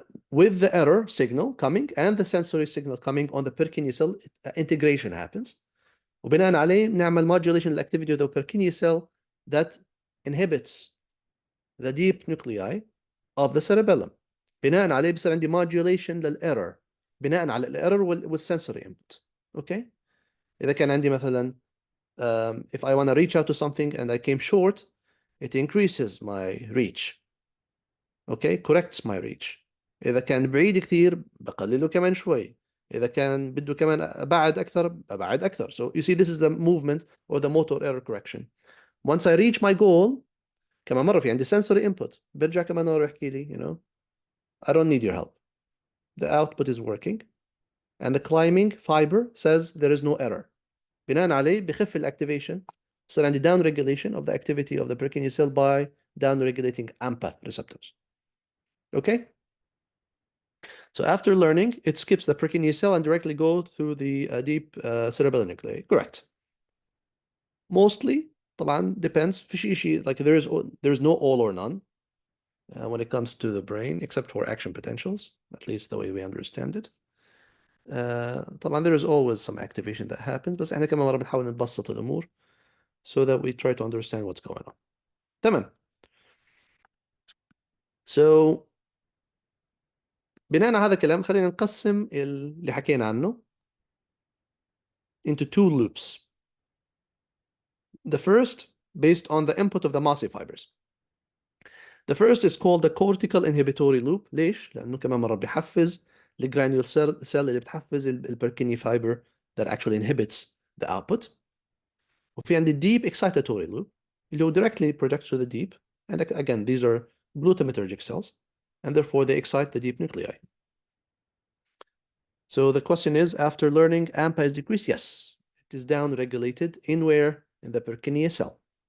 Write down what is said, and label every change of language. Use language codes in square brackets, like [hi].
[en] With the error signal coming and the sensory signal coming on the Purkinje cell, integration happens. [ar] وبناء عليه نعمل [en] modulation activity of the Purkinje cell that inhibits the deep nuclei of the cerebellum. [ar] بناء عليه بصير عندي modulation للerror بناء على الerror والsensory input. [en] Okay? [ar] إذا كان عندي مثلا [en] if I want to reach out to something and I came short, it increases my reach. Okay, corrects my reach. [ar] إذا كان بعيد كثير بقلله كمان شوي. إذا كان بده كمان أبعد أكثر أبعد أكثر. [en] So you see, this is the movement or the motor error correction. Once I reach my goal [ar] كمان مرة في عندي [en] sensory input [ar] برجع كمان مرة يحكي لي [en] I don't need your help. The output is working and the climbing fiber says there is no error. [ar] بناء عليه بخف الactivation. [en] So عندي down regulation of the activity of the Purkinje cell by down regulating AMPA receptors. Okay? So after learning, it skips the Purkinje cell and directly go through the deep cerebellar nuclei. Correct. Mostly, طبعا depends. في شيء like there's no all or none when it comes to the brain, except for action potentials, at least the way we understand it. طبعا there is always some activation that happens، [ar] بس احنا كمان مرة بنحاول نبسط الأمور [en] so that we try to understand what's going on. [ar] تمام. So بناء على هذا الكلام خلينا نقسم اللي حكينا عنه [en] into two loops. The first based on the input of the massive fibers. The first is called the cortical inhibitory loop. [ar] ليش؟ لأنه كمان مرة بيحفز الجرانيول cell اللي بتحفز البركيني fiber [en] that actually inhibits the output. [ar] وفي عندي [en] deep excitatory loop [ar] اللي هو [en] directly projects to the deep, and again these are glutamatergic cells and therefore they excite the deep nuclei. So the question is, after learning AMPA is decreased? Yes, it is down regulated in where? In the Purkinje cell.